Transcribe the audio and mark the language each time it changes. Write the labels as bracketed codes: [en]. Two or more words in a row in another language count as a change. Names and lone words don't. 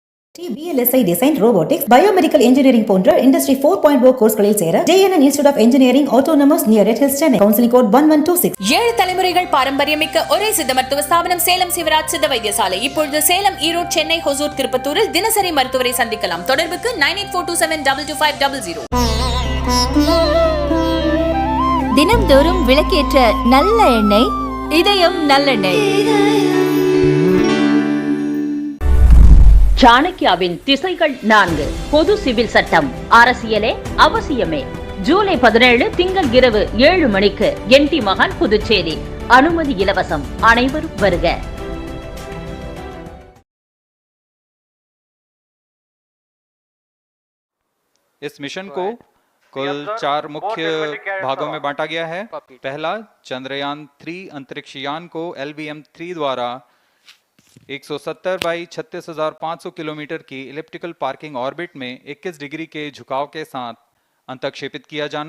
[ta] BLSI [en] Design Robotics, Biomedical Engineering [ta] போன்ற Industry 4.0 கோர்ஸ்களில் சேர JNN Institute of Engineering Autonomous near Red Hills, Chennai. [en] Counseling code 1126. [ta] 7 தலைமுறைகள் பாரம்பரியமிக்க ஒரே சித்த மருத்துவ ஸ்தாபனம் சேலம் சிவராஜ் சித்த வைத்தியசாலை. இப்பொழுது சேலம், ஈரோடு, சென்னை, ஹொசூர், திருப்பத்தூரில் தினசரி மருத்துவரை சந்திக்கலாம். தொடர்புக்கு 9842722500. தினம்தோறும் விளக்கேற்ற நல்ல எண்ணெய், இதயம் நல்லெண்ணெய். சாணக்கியாவின் திசைகள் 4. பொது சிவில் சட்டம், அரசியலே அவசியமே. ஜூலை 17 திங்கள் இரவு 7 மணிக்கு NT மகான், புதுச்சேரி. அனுமதி இலவசம். அனைவரும் வருக. [hi] इस मिशन को कुल 4 मुख्य भागों में बांटा गया है। पहला, चंद्रयान-3 अंतरिक्ष यान को LVM-3 द्वारा 170 बाई 36,500 किलोमीटर की [en] elliptical parking orbit [hi] में 21 डिग्री के झुकाव के साथ अंतक्षेपित किया जाना।